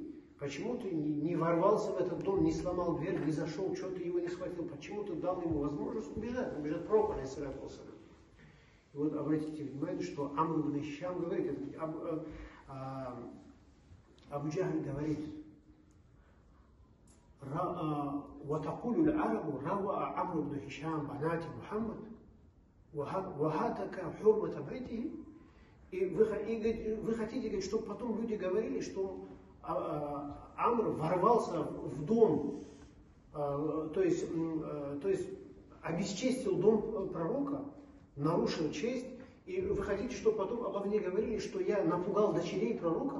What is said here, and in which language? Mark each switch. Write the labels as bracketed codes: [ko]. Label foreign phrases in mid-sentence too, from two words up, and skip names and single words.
[ru] Почему ты не ворвался в этот дом, не сломал дверь, не зашел, что ты его не схватил? Почему ты дал ему возможность убежать пророк, [ar] عليه الصلاة والسلام? [ru] И вот обратите внимание, что Амр ибн Хишам говорит, Абу Джахаль говорит: [ar] وتقول العرب روى عمرو بن هشام بنات محمد وهاتك حرمة بيته. [ru] И вы хотите, говорит, чтобы потом люди говорили, что Амр ворвался в дом, то есть обесчестил дом пророка, нарушил честь, и вы хотите, чтобы потом обо мне говорили, что я напугал дочерей пророка?